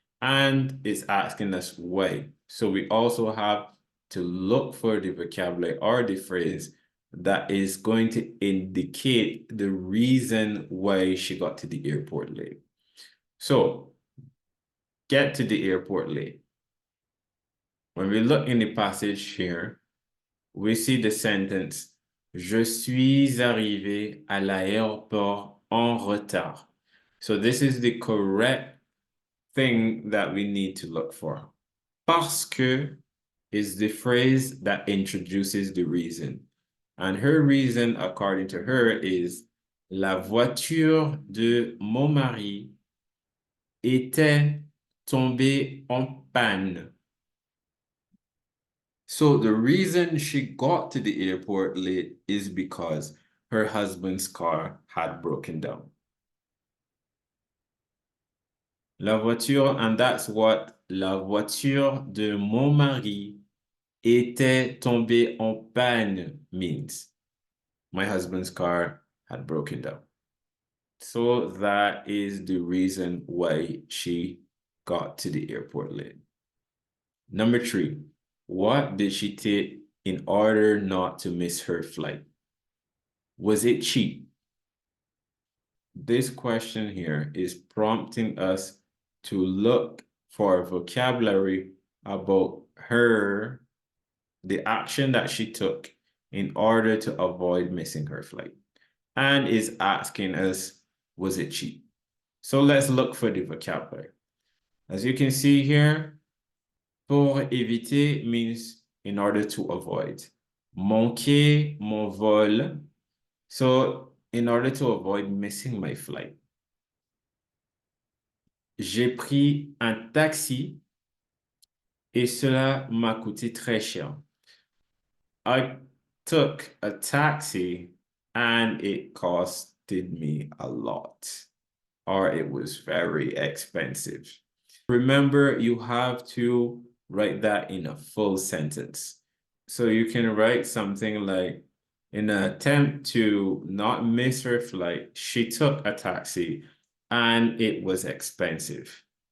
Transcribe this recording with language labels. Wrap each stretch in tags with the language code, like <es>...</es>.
<en>And it's asking us why. So we also have to look for the vocabulary or the phrase that is going to indicate the reason why she got to the airport late. So, get to the airport late. When we look in the passage here, we see the sentence,</en> <fr>Je suis arrivé à l'aéroport en retard.</fr> <en>So this is the correct thing that we need to look for.</en> <fr>Parce que</fr> <en>is the phrase that introduces the reason. And her reason, according to her, is</en> <fr>La voiture de mon mari était tombée en panne.</fr> <en>So the reason she got to the airport late is because her husband's car had broken down.</en> <fr>La voiture,</fr> <en>and that's what</en> <fr>la voiture de mon mari était tombée en panne</fr> <en>means. My husband's car had broken down. So that is the reason why she got to the airport late. Number 3, what did she take in order not to miss her flight? Was it cheap? This question here is prompting us to look for vocabulary about her, the action that she took in order to avoid missing her flight, and is asking us, was it cheap? So let's look for the vocabulary. As you can see here,</en> <fr>pour éviter</fr> <en>means in order to avoid.</en> <fr>Manquer mon vol.</fr> <en>So in order to avoid missing my flight.</en> <fr>J'ai pris un taxi et cela m'a coûté très cher.</fr> <en>I took a taxi and it costed me a lot, or it was very expensive. Remember, you have to write that in a full sentence. So you can write something like, in an attempt to not miss her flight, she took a taxi and it was expensive.</en>